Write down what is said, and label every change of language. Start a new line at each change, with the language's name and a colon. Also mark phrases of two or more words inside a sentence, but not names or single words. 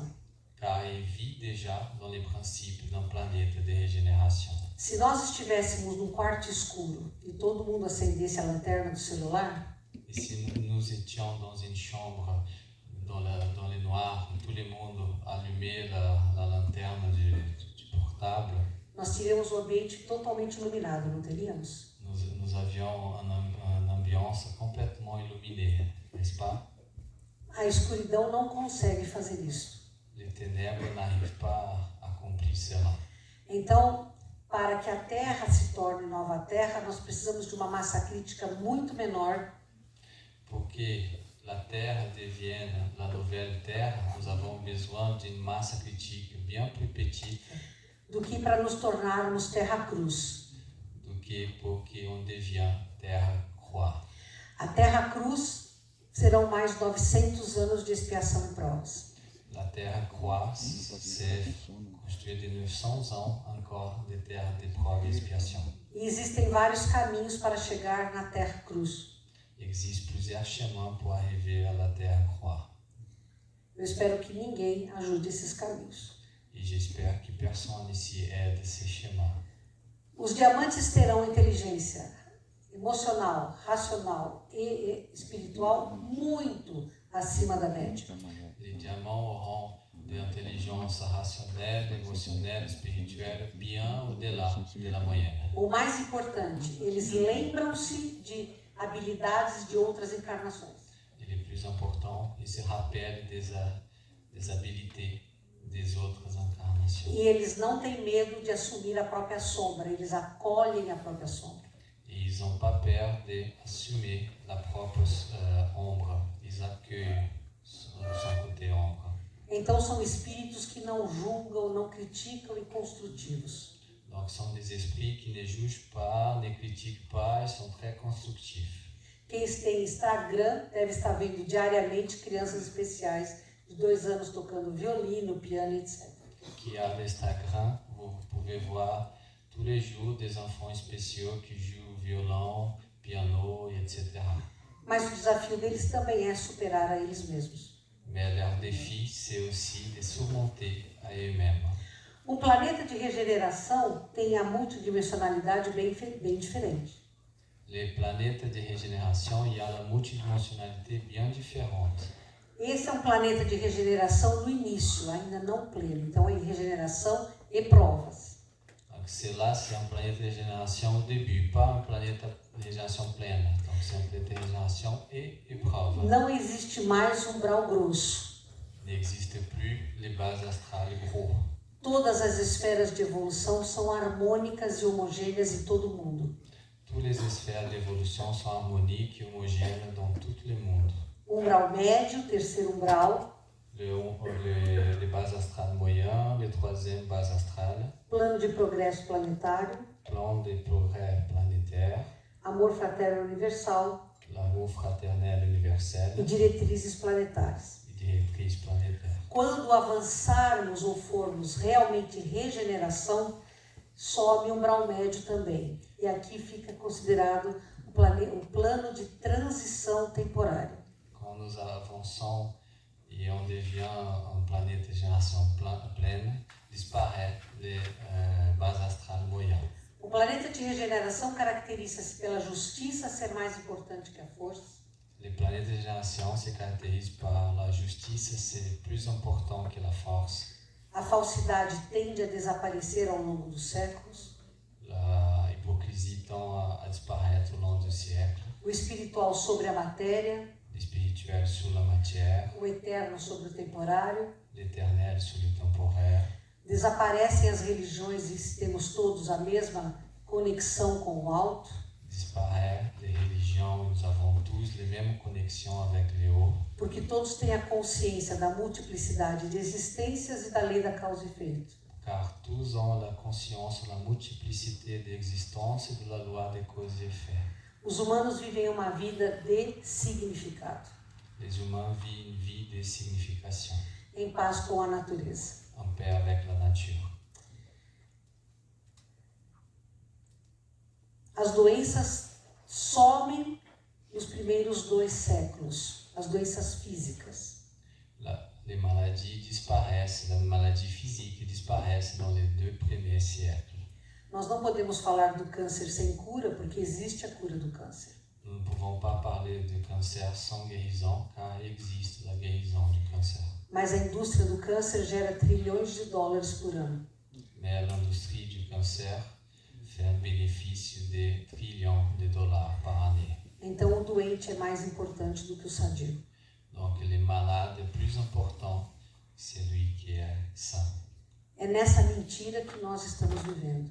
French: Car ils vivent déjà dans les principes d'un planète de régénération.
Portuguese: Se nós estivéssemos num quarto escuro e todo mundo acendesse a lanterna do celular,
French: Et si nous étions dans une chambre, dans le noir, où tout le monde allumait la lanterne du portable,
Portuguese: nós teríamos um ambiente totalmente iluminado, não teríamos?
French: nous avions une ambiance complètement illuminée, n'est-ce pas?
Portuguese: A escuridão não consegue fazer isso.
French: Les ténèbres n'arrivent pas à accomplir cela.
Portuguese: Então, para que a Terra se torne nova Terra, nós precisamos de uma massa crítica muito menor.
French: Pour que la Terre devienne la nouvelle Terre, nous avons besoin d'une masse critique bien plus petite
Portuguese: do que para nos tornarmos Terra Cruz. do que
French: pour qu'on devienne Terre Croix.
Portuguese: A Terra Cruz serão mais 900 anos de expiação e provas.
French: La Terre Croix, c'est construit de 900 ans encore de terre d'épreuve et expiation.
Portuguese: E existem vários caminhos para chegar na Terra Cruz.
French: Il existe plusieurs chemins pour arriver à la Terre Croix.
Portuguese: Eu espero que ninguém ajude esses caminhos.
French: Et j'espère que personne ici aide ces chemins.
Portuguese: Os diamantes terão inteligência emocional, racional e espiritual muito acima da média.
French: Les diamants auront de l'intelligence rationnelle, émotionnelle, spirituelle bien au-delà de la moyenne.
Portuguese: O mais importante, eles lembram-se de habilidades de outras encarnações.
French: Et le plus important, ils se rappellent des habiletés des autres incarnations.
Portuguese: E eles não têm medo de assumir a própria sombra, eles acolhem a própria sombra.
French: Et ils n'ont pas peur d'assumer la propre ombre. Ils accueillent son côté ombre.
Portuguese: Então são espíritos que não julgam, não criticam e construtivos.
French: Donc, ce sont des esprits qui ne jugent pas, ne critiquent pas, ils sont très constructifs.
Portuguese: Quem tem Instagram deve estar vendo diariamente crianças especiais de 2 anos tocando violino, piano, etc.
French: Qui a l'Instagram, vous pouvez voir tous les jours des enfants spéciaux qui jouent violon, piano, etc.
Portuguese: Mas o desafio deles também é superar a eles mesmos.
French: Mais leur défi, c'est aussi de surmonter à eux-mêmes.
Portuguese: O planeta de regeneração tem a multidimensionalidade bem diferente.
French: Les planètes de régénération, il y a la multidimensionnalité bien différente.
Portuguese: Esse é um planeta de regeneração no início, ainda não pleno. Então é regeneração e provas.
French: Donc c'est un planète de régénération au début, pas un planète de régénération pleine. Donc c'est un planète de régénération et épreuve.
Portuguese: Não existe mais umbral grosso.
French: Il n'existe plus les bases astrales gros.
Portuguese: Todas as esferas de evolução são harmônicas e homogêneas em todo o mundo.
French: Toutes les sphères d'évolution sont harmoniques et homogènes dans tout le monde.
Portuguese: Umbral médio, terceiro umbral.
French: Les bases astrales moyennes, les troisième base astrale.
Portuguese: Plano de progresso planetário.
French: Plan de progrès planétaire.
Portuguese: Amor fraterno universal.
French: L'amour fraternel universel.
Portuguese: E diretrizes planetárias. E diretriz planétaire. Quando avançarmos ou formos realmente regeneração, sobe o umbral médio também. E aqui fica considerado o plano de transição temporária.
French: Quand nous avançons et on devient un planète de génération pleine, disparaît les bases astrales moyennes.
Portuguese: O planeta de regeneração caracteriza-se pela justiça ser mais importante que a força.
French: Les planètes de génération se caractérisent par la justice, c'est plus important que la force.
Portuguese: A falsidade tende a desaparecer ao longo dos séculos.
French: La hypocrisie tend à disparaître au long du siècle.
Portuguese: O espiritual sobre a matéria.
French: Le spirituel spirituel sur la matière,
Portuguese: o eterno sobre o temporário.
French: l'éternel sur le temporaire.
Portuguese: Desaparecem as religiões e temos todos a mesma conexão com o alto.
French: Disparaît les religions, nous avons tous les mêmes connexions avec le haut.
Portuguese: Porque todos têm a consciência da multiplicidade de existências e da lei da causa e efeito.
French: Car tous ont la conscience de la multiplicité d'existence et de la loi des causes et effets.
Portuguese: Os humanos vivem uma vida de significado.
French: Les humains vivent une vie de signification,
Portuguese: Em paz com a natureza.
French: en paix avec la nature.
Portuguese: As doenças somem nos primeiros 2 séculos, as doenças físicas.
French: Les maladies disparaissent, les maladies physiques disparaissent dans les 2 premiers siècles.
Portuguese: Nós não podemos falar do câncer sem cura, porque existe a cura do câncer.
French: Nous ne pouvons pas parler de cancer sans guérison, car il existe la guérison du cancer.
Portuguese: Mas a indústria do câncer gera trilhões de dólares por ano.
French: Mais l'industrie du cancer fait un bénéfice de trillions de dollars par année.
Portuguese: Então o doente é mais importante do que o sadio.
French: Donc le malade est plus important que celui qui est sain.
Portuguese: É nessa mentira que nós estamos vivendo.